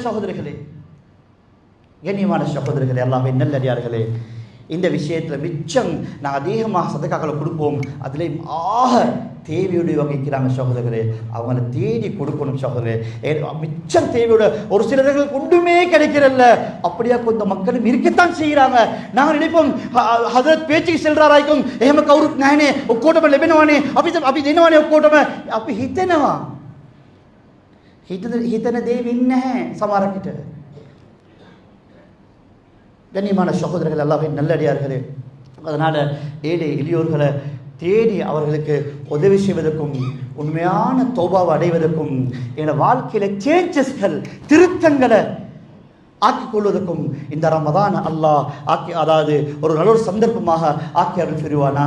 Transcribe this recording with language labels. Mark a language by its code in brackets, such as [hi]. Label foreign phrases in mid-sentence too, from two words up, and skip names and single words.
[ta] சகோதரர்களே, கண்ணியமான சகோதரர்களே, அல்லாஹ்வின் நல்லடியார்களே, இந்த விஷயத்தில் மிச்சம் நாங்கள் அதிகமாக சதக்காக்களை கொடுப்போம். அதில் ஆக தேவையுடையவங்க இருக்கிறாங்க சகோதரர்களே, அவங்கள தேடி கொடுக்கணும் சகோதரே. மிச்சம் தேவையோட ஒரு சிலர்களுக்கு ஒன்றுமே கிடைக்கிறல்ல, அப்படியா கொஞ்சம் மக்களும் இருக்கத்தான் செய்கிறாங்க. நாங்கள் நினைப்போம் ஹதரத் பேச்சுக்கு செல்றாராய்க்கும் [si] එහෙම කවුරුත් නැහනේ, ඔක්කොටම ලැබෙනවානේ, අපි දෙනවානේ ඔක්කොටම. අපි හිතනවා, හිතන දේ වෙන්නේ නැහැ සමහරකට. [ta] கண்ணியமான சகோதரர்கள், அல்லாஹ்வின் நல்லடியார்களே, அதனால் ஏழை எளியோர்களை தேடி அவர்களுக்கு உதவி செய்வதற்கும் உண்மையான தௌபாவை அடைவதற்கும் என்னோட வாழ்க்கையில் சேஞ்சஸ்கள், திருத்தங்களை ஆக்கிக் கொள்வதற்கும் இந்த ரமதான் அல்லாஹ் அதாவது ஒரு நல்ல ஒரு சந்தர்ப்பமாக ஆக்கி அருள் புரிவானாக.